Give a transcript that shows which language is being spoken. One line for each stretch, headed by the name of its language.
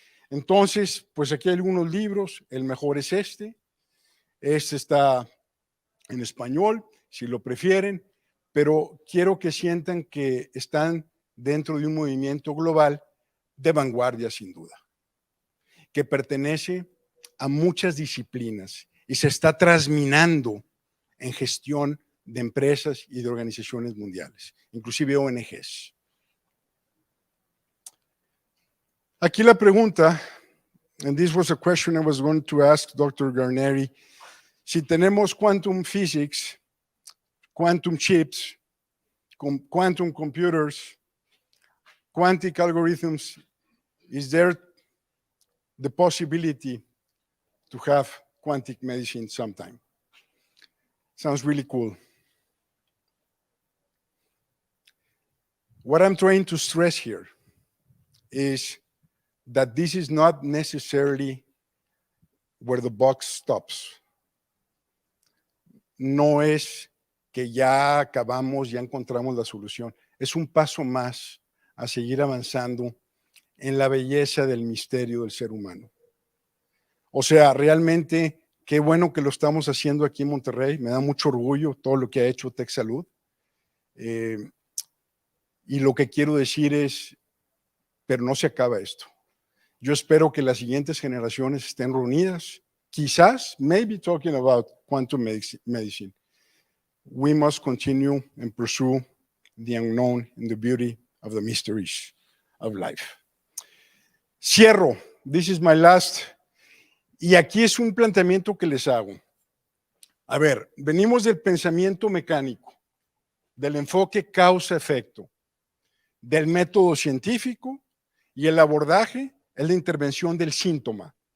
Spanish: Entonces, pues aquí hay algunos libros, el mejor es este está en español, si lo prefieren, pero quiero que sientan que están dentro de un movimiento global de vanguardia, sin duda, que pertenece a muchas disciplinas y se está trasminando en gestión de empresas y de organizaciones mundiales, inclusive ONGs. Aquí la pregunta,
English: and this was a question I was going to ask Dr. Guarneri,
Spanish: si tenemos
English: quantum physics, quantum chips, quantum computers, quantic algorithms, is there the possibility to have quantic medicine sometime? Sounds really cool. What I'm trying to stress here is that this is not necessarily where the buck stops.
Spanish: No es que ya acabamos, ya encontramos la solución. Es un paso más a seguir avanzando en la belleza del misterio del ser humano. O sea, realmente, qué bueno que lo estamos haciendo aquí en Monterrey. Me da mucho orgullo todo lo que ha hecho TecSalud. Y lo que quiero decir es, pero no se acaba esto. Yo espero que las siguientes generaciones estén reunidas, quizás,
English: maybe talking about quantum medicine. We must continue and pursue the unknown and the beauty of the mysteries of life.
Spanish: Cierro.
English: This is my last.
Spanish: Y aquí es un planteamiento que les hago. A ver, venimos del pensamiento mecánico, del enfoque causa-efecto, del método científico y el abordaje es la intervención del síntoma.